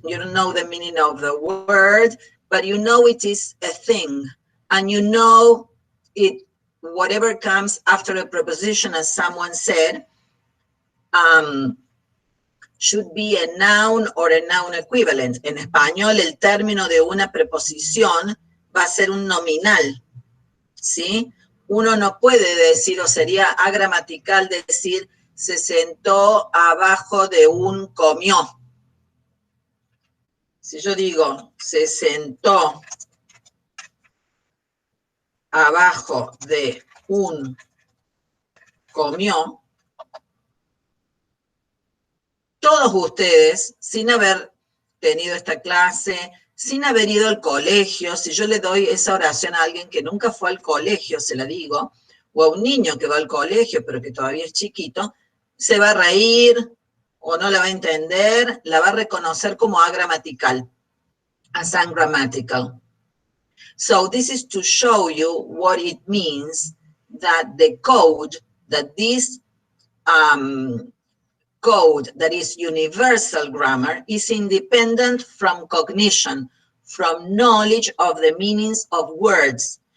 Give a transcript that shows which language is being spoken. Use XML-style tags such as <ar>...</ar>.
<en>You don't know the meaning of the word, but you know it is a thing. And you know it whatever comes after a preposition, as someone said, should be a noun or a noun equivalent.</en> <es>En español, el término de una preposición va a ser un nominal, ¿sí? Uno no puede decir, o sería agramatical decir, se sentó abajo de un comió. Si yo digo, se sentó abajo de un comió, todos ustedes, sin haber tenido esta clase, sin haber ido al colegio, si yo le doy esa oración a alguien que nunca fue al colegio, se la digo, o a un niño que va al colegio pero que todavía es chiquito, se va a reír o no la va a entender, la va a reconocer como agramatical,</es> <en>as ungrammatical. So this is to show you what it means that the code, that this code that is universal grammar is independent from cognition, from knowledge of the meanings of words.</en>